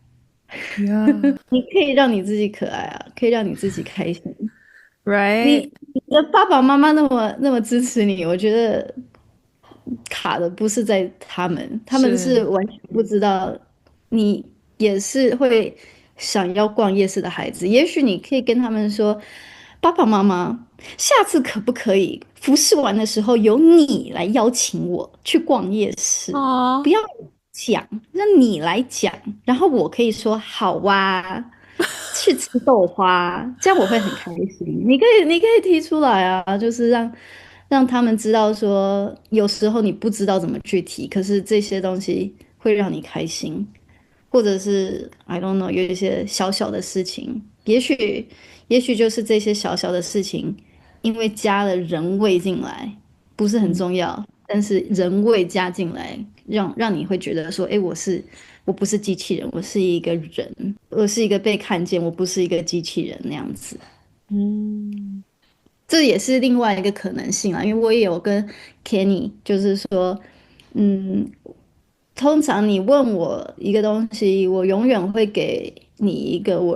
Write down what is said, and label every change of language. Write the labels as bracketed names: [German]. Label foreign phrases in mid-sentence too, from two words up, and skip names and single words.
[Chinese] 你可以讓你自己可愛啊，可以讓你自己開心。 Right？你的爸爸媽媽那麼支持你，我覺得卡的不是在他們是完全不知道你也是會想要逛夜市的孩子。也許你可以跟他們說，爸爸媽媽，下次可不可以服侍完的時候由你來邀請我去逛夜市？不要講，讓你來講，然後我可以說好啊，去吃豆花，這樣我會很開心。你可以提出來啊，就是讓他們知道說，有時候你不知道怎麼去提，可是這些東西會讓你開心，或者是 [English] I don't know [Chinese] 有一些小小的事情，也許就是這些小小的事情，因為加了人味進來，不是很重要，但是人味加進來，讓你會覺得說，我不是機器人，我是一個人，我是一個被看見，我不是一個機器人那樣子。這也是另外一個可能性啦，因為我也有跟 Kenny 就是說，通常你問我一個東西，我永遠會給你一個我